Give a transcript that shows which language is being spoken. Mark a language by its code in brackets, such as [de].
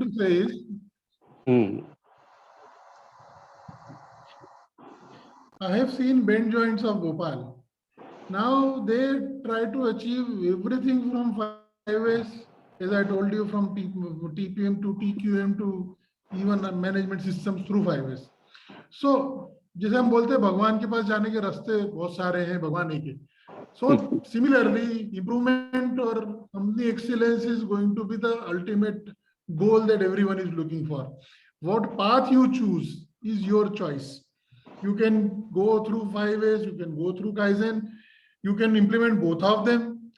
[en] to say is, I have seen bend joints of Gopal. Now they try to achieve everything from 5S, as I told you, from TPM to TQM to even management systems through 5S. [hi] So जैसे हम बोलते हैं भगवान के पास जाने के रास्ते बहुत सारे हैं, भगवान एक है. [en] So similarly, improvement or company excellence is going to be the ultimate goal that everyone is looking for. What path you choose is your choice. You can go through 5S, you can go through Kaizen, you can implement both of them.